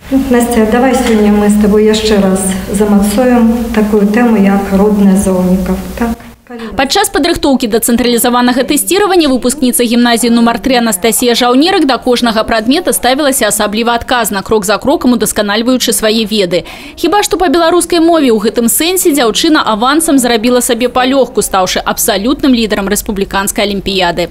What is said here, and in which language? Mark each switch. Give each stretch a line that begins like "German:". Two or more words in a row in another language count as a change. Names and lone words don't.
Russian: Настя, давай сегодня мы с тобой еще раз замацуем такую тему, как родных зоўнікаў. Так?
Belarusian: Падчас падрыхтоўкі да цэнтралізаванага тэсціравання выпускніца гімназіі нумар 3 Анастасія Жаўнерык да кожнага прадмета ставілася асабліва адказна, крок за крокам удасканальваючы свае веды. Хіба што па беларускай мове ў гэтым сэнсе дзяўчына авансам зрабіла сабе палёгку, стаўшы абсалютным лідарам рэспубліканскай алімпіяды.